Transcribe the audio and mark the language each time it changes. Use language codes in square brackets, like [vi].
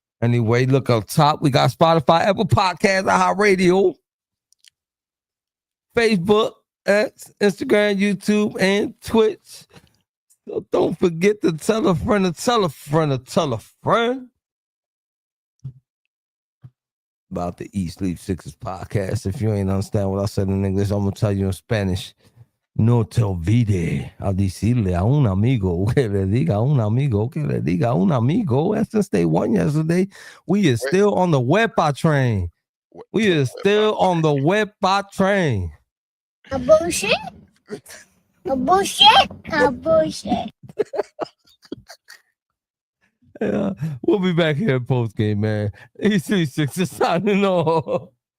[en] Anyway, look up top. We got Spotify, Apple Podcasts, iHeartRadio, Facebook, X, Instagram, YouTube, and Twitch. So don't forget to tell a friend to tell a friend to tell a friend about the Eat Sleep Sixers podcast. If you ain't understand what I said in English, I'm gonna tell you in Spanish. [es] No te olvide a decirle a un amigo que le diga a un amigo que le diga a un amigo. [en] And since they won yesterday, we is still on the Wepa train. We is still on the Wepa train. A bullshit? A bullshit? A bullshit. Yeah, we'll be back here in post game, man. EC6 is signing off.